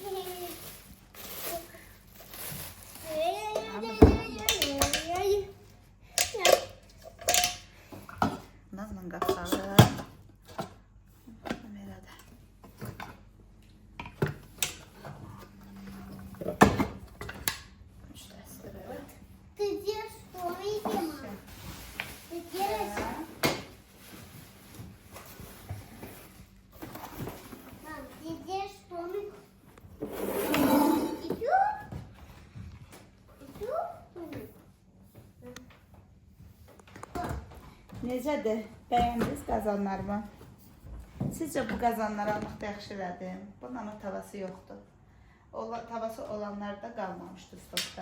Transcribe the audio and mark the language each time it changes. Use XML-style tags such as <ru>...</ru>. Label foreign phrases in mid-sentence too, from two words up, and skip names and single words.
<az>Nazla qapağı. Belədir. Üçləşdirib.</az> <ru>Ты делаешь что, видимо? Ты делаешь... Мам, ты делаешь что? Идём?</ru> <az>Necədir? Bəyəndiniz qazanlarımı? Sizcə bu qazanları almaqda yaxşı elədim. Bunun tavası yoxdur. Tavası olanlar da qalmamışdı stokda.</az>